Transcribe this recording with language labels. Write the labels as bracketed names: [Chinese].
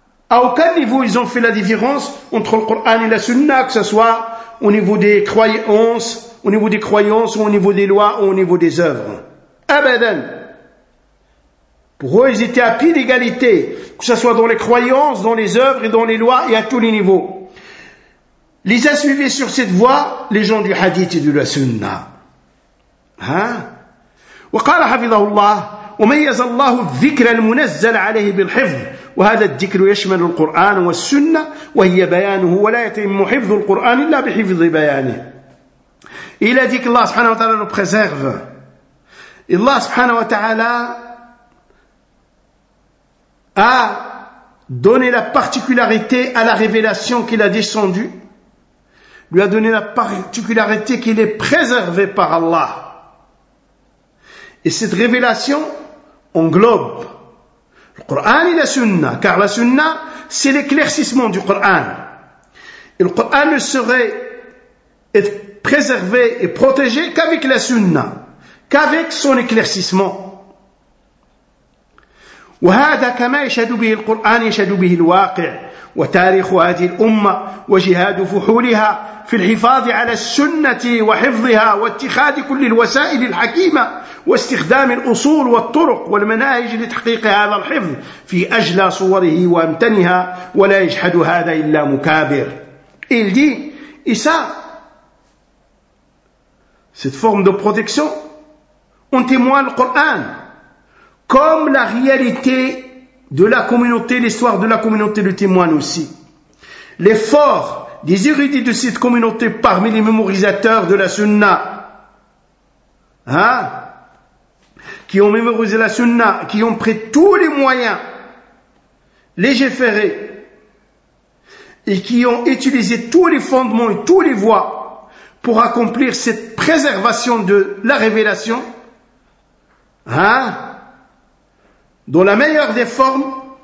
[French] À aucun niveau ils ont fait la différence entre le Coran et la Sunna, que ce soit au niveau des croyances, au niveau des croyances, ou au niveau des lois, ou au niveau des œuvres. Abadan. Pour eux, ils étaient à pied d'égalité, que ce soit dans les croyances, dans les œuvres et dans les lois et à tous les niveaux. Les a suivis sur cette voie les gens du Hadith et de la Sunna. [Arabic] وقال حفظه الله وميز الله الذكر المنزل عليه بالحفظ وهذا الذكر يشمل القرآن والسنة وهي بيانه ولا يتم حفظ القرآن إلا بحفظ بيانه إلى ذكر الله سبحانه وتعالى بخزاغف الله سبحانه وتعالى [French] a donné la particularité à la révélation qu'il a descendue lui a donné la particularité qu'il est préservé par Allah. Et cette révélation englobe le Coran et la Sunna, car la Sunna, c'est l'éclaircissement du Coran. Et le Coran ne serait être préservé et protégé qu'avec la Sunna, qu'avec son éclaircissement. [Arabic] وهذا كما يشهد به القرآن يشهد به الواقع وتاريخ هذه الأمة وجهاد فحولها في الحفاظ على السنة وحفظها واتخاذ كل الوسائل الحكيمة واستخدام الأصول والطرق والمناهج لتحقيق هذا الحفظ في أجلى صوره وأمتنها ولا يجحد هذا إلا مكابر. [French] Il dit, et ça, cette forme de protection, on témoigne le Coran. Comme la réalité de la communauté, l'histoire de la communauté le témoigne aussi. L'effort des érudits de cette communauté parmi les mémorisateurs de la Sunna, hein, qui ont mémorisé la Sunna, qui ont pris tous les moyens légiférés et qui ont utilisé tous les fondements et toutes les voies pour accomplir cette préservation de la révélation, hein, dans la meilleure des formes,